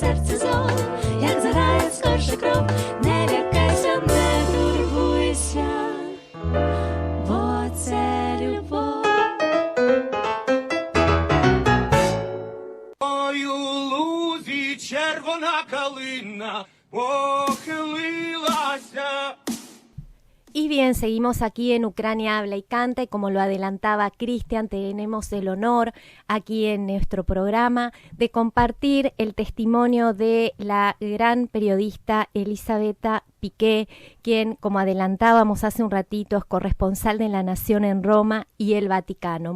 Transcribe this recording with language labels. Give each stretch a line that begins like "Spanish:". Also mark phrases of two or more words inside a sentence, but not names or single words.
Ukrainian: серце зов, як заграє скорше кров, не лякайся, не турбуйся, бо це любов. Ой, у лузі червона калина похилилася.
Spanish: Y bien, seguimos aquí en Ucrania Habla y Canta y como lo adelantaba Cristian, tenemos el honor aquí en nuestro programa de compartir el testimonio de la gran periodista Elisabetta Piqué, quien, como adelantábamos hace un ratito, es corresponsal de La Nación en Roma y el Vaticano.